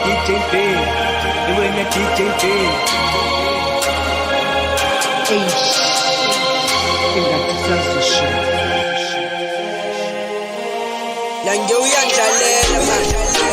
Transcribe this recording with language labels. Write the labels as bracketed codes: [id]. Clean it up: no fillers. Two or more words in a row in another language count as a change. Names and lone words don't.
[en] TJB, and when the TJB. [zu] Nange uyandlalela manje.